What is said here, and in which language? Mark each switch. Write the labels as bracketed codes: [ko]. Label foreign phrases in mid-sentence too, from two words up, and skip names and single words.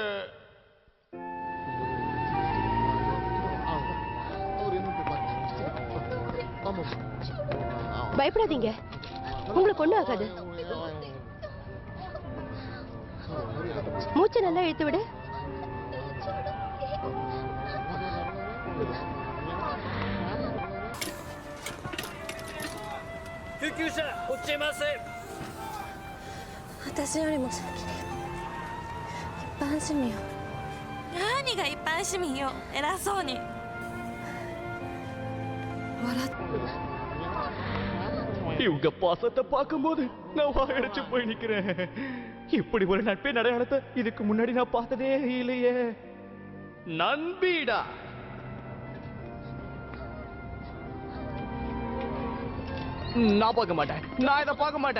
[ta] பயப்படாதீங்க, உங்களுக்கு ஒண்ணும் ஆகாது. மூச்சை நல்லா இழுத்து விடு. [ja] 私よりも先に一般市民よ。何が一般市民よ、偉そうに。 [ta] இவங்க பாசத்தை பார்க்கும்போது நான் வாயடைச்சு போய் நிக்கிறேன். இப்படி ஒரு நட்பின் அடையாளத்தை இதுக்கு முன்னாடி நான் பார்த்ததே இல்லையே. நண்பீடா. நான் பார்க்க மாட்டேன், நான் இதை பார்க்க மாட்டேன்.